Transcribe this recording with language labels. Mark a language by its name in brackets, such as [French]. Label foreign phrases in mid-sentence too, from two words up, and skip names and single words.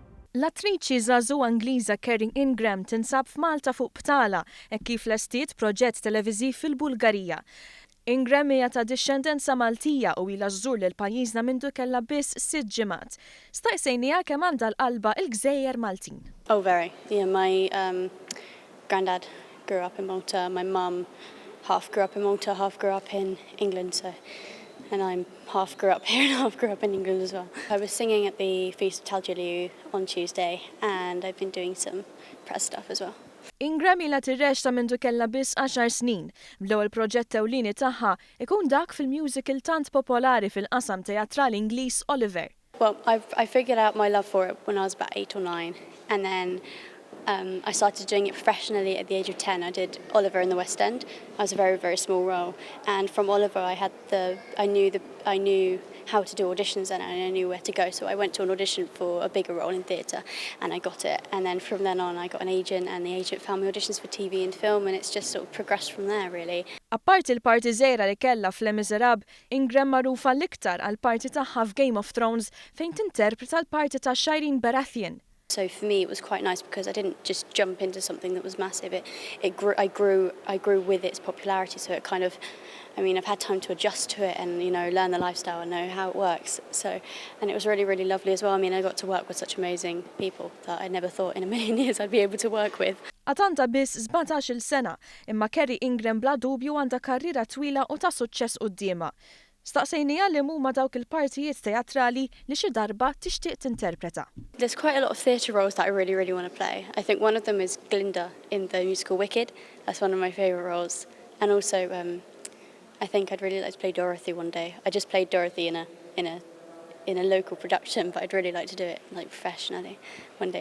[Maltese] L-attriċi żagħżugħa Ingliża Kerry Ingram tinsab f'Malta fuq btala hekk kif lestiet proġett televiżiv fil-Bulgarija. Ingram hija ta' dixxendenza Maltija u ilha żżur lil pajjiżna mindu kellha biss 6 ġimgħat. Staqsejniha kemm għandha l-qalbha l-Gżejjer Maltin. [English] Oh, very. Yeah, my granddad grew up in Malta. My mum half grew up in Malta, half grew up in England. And I'm half grew up here and half grew up in England as well. I was singing at the Feast of Taljaloo on Tuesday, and I've been doing some press stuff as well. [Maltese] Ingram ilha tirrexxa mindu kellha biss 10 snin. Bl-ewwel proġett ewlieni tagħha ikun dak fil-musical tant popolari fil-qasam teatrali Ingliż Oliver. [English] Well, I figured out my love for it when I was about 8 or 9, and then I started doing it professionally at the age of 10. I did Oliver in the West End. I was a very, very small role, and from Oliver I knew how to do auditions and I knew where to go. So I went to an audition for a bigger role in theatre, and I got it. And then from then on, I got an agent, and the agent found me auditions for TV and film, and it's just sort of progressed from there, really. [Maltese] Apparti l-parti żgħira li kellha f'Les Miserables, Ingram magħrufa l-iktar għall-parti tagħha f'Game of Thrones fejn tinterpreta l-parti ta' Shireen Baratheon. [English] So for me, it was quite nice because I didn't just jump into something that was massive. I grew with its popularity. So it kind of, I've had time to adjust to it and learn the lifestyle and know how it works. And it was really, really lovely as well. I got to work with such amazing people that I never thought in a million years I'd be able to work with. [Maltese] Għandha biss 17 sena, imma Kerry Ingram bla dubju għandha karriera twila u ta' suċċess qudiemha. Staqsejniha li huma dawk il-partijiet teatrali li xi darba tixtieq tinterpreta. [English] There's quite a lot of theatre roles that I really, really want to play. I think one of them is Glinda in the musical Wicked. That's one of my favourite roles. And also, I think I'd really like to play Dorothy one day. I just played Dorothy in a local production, but I'd really like to do it professionally one day.